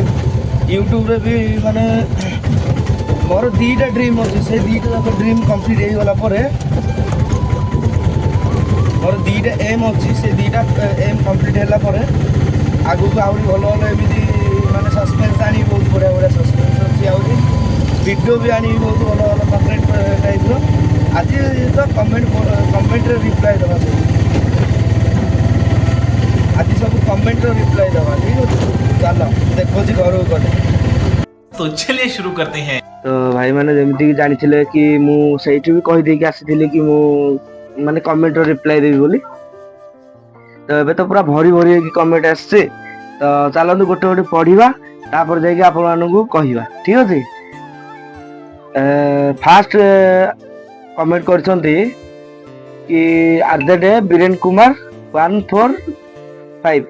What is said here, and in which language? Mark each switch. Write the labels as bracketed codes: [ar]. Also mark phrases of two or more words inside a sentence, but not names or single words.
[or] ୟୁଟ୍ୟୁବରେ ବି ମାନେ ମୋର 2ଟା ଡ୍ରିମ୍ ଅଛି, ସେ 2ଟା ଯାକ [en] dream complete [or] ହେଇଗଲା ପରେ, ମୋର 2ଟା ଏମ୍ ଅଛି, ସେ 2ଟା [en] aim complete [or] ହେଲା ପରେ ଆଗକୁ ଆହୁରି ଭଲ ଭଲ ଏମିତି ମାନେ ସସ୍ପେନ୍ସ ଆଣିବି, ବହୁତ ବଢ଼ିଆ ବଢ଼ିଆ ସସ୍ପେନ୍ସ ଅଛି। ଆହୁରି ଭିଡ଼ିଓ ବି ଆଣିବି ବହୁତ ଭଲ ଭଲ [en] content typeର। [or] ଆଜି ତ [en] commentରେ reply [or] ଦେବା, ଆଜି ସବୁ [en] commentର reply [or] ଦେବା। ଠିକ୍ ଅଛି, ଚାଲ ଦେଖୁଛି ଘରକୁ ଗଲେ। [hi] तो चलिए शुरू करते हैं। [or] ତ ଭାଇମାନେ ଯେମିତିକି ଜାଣିଥିଲେ କି ମୁଁ ସେଇଠି ବି କହିଦେଇକି ଆସିଥିଲି କି ମୁଁ ମାନେ [en] commentର reply [or] ଦେବି ବୋଲି। ତ ଏବେ ତ ପୁରା ଭରି ଭରି ହେଇକି କମେଣ୍ଟ ଆସିছে। ତ ଚାଲନ୍ତୁ ଗୋଟେ ଗୋଟେ ପଢିବା, ତାପରେ ଯାଇକି ଆପଣମାନଙ୍କୁ କହିବା। ଠିକ୍ ଅଛି, [en] first comment [or] କରିଛନ୍ତି କି ବୀରେନ୍ କୁମାର 145।